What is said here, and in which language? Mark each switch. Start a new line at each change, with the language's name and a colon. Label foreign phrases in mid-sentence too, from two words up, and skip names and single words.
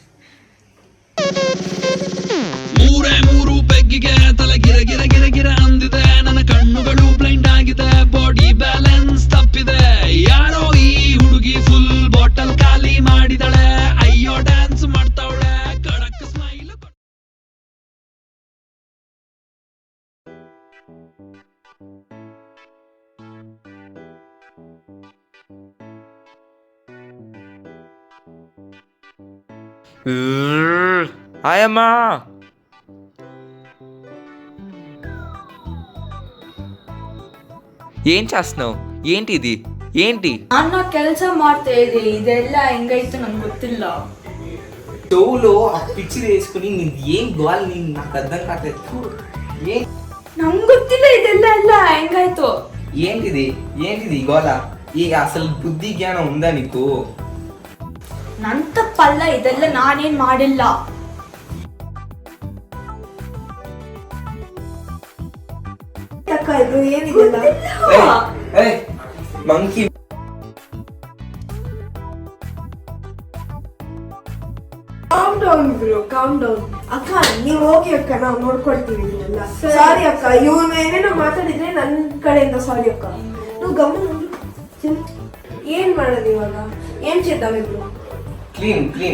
Kannada: ಮೂರೇ ಮೂರು ಬೆಗ್ಗಿಗೆ ತಲೆ ಗಿರ ಗಿರ ಗಿರ ಗಿರ ಅಂದಿದೆ, ನನ್ನ ಕಣ್ಣುಗಳು ಬ್ಲೈಂಡ್ ಆಗಿದೆ,
English: body balance
Kannada: ತಪ್ಪಿದೆ, ಯಾರೋ ಈ ಹುಡುಗಿ
English: full bottle
Kannada: ಖಾಲಿ ಮಾಡಿದಳೆ, ಅಯ್ಯೋ ಡ್ಯಾನ್ಸ್ ಮಾಡ್ತಾವಳೆ, ಕಡಕ್ ಸ್ಮೈಲ್.
Telugu: ఆయమ్మా, ఏం చేస్తున్నావు? ఏంటి ఇది? ఏంటి
Kannada: ಅನ್ನ ಕೆಲಸ ಮಾಡ್ತಾ ಇದೆ, ಇದೆಲ್ಲ ಹೆಂಗಾಯ್ತು ನಂಗೆ ಗೊತ್ತಿಲ್ಲ.
Telugu: చెవులో ఆ పిచ్చి వేసుకుని నీకు ఏం గోల్, నేను నాకు అర్థం కావట్లేదు.
Kannada: ನಂಗೆ ಗೊತ್ತಿಲ್ಲ ಇದೆಲ್ಲ ಎಲ್ಲ ಹೆಂಗಾಯ್ತು.
Telugu: ఏంటిది? ఏంటిది గోల? ఈ అసలు బుద్ధి జ్ఞానం ఉందా నీకు?
Kannada: ನನ್ ತಪ್ಪಲ್ಲ, ಇದೆಲ್ಲ ನಾನೇನ್ ಮಾಡಿಲ್ಲ. ಅಕ್ಕ ಇದು ಏನಿದೆಲ್ಲ ಮಂಕಿ
English: calm down bro, calm down.
Kannada: ಅಕ್ಕ ನೀವು ಹೋಗಿ ಅಕ್ಕ, ನಾವು ನೋಡ್ಕೊಳ್ತೀವಿ ಇದನ್ನೆಲ್ಲ. ಸಾರಿ ಅಕ್ಕ, ಇವನು ಏನೇನೋ ಮಾತಾಡಿದ್ರೆ ನನ್ನ ಕಡೆಯಿಂದ ಸಾರಿ ಅಕ್ಕ. ನೀವು ಗಮನ ಏನ್ ಮಾಡೋದು ಇವಾಗ?
Telugu: ಏನ್ చేద్దాం ఇప్పుడు?
English: clean clean